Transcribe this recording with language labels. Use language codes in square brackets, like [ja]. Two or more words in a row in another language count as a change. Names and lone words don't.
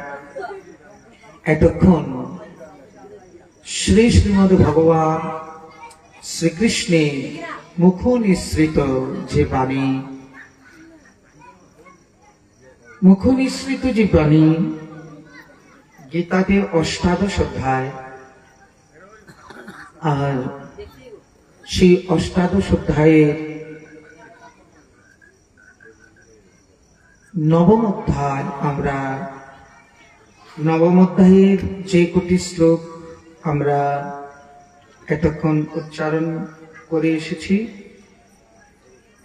[bn] এতক্ষণ শ্রী শ্রীমদ্ ভগবান শ্রীকৃষ্ণের মুখ নিঃসৃত যে বাণী গীতাতে অষ্টাদশ অধ্যায় আর সেই অষ্টাদশ অধ্যায়ের নবম অধ্যায় আমরা নবম অধ্যায়ের যে কোটি শ্লোক আমরা এতক্ষণ উচ্চারণ করে এসেছি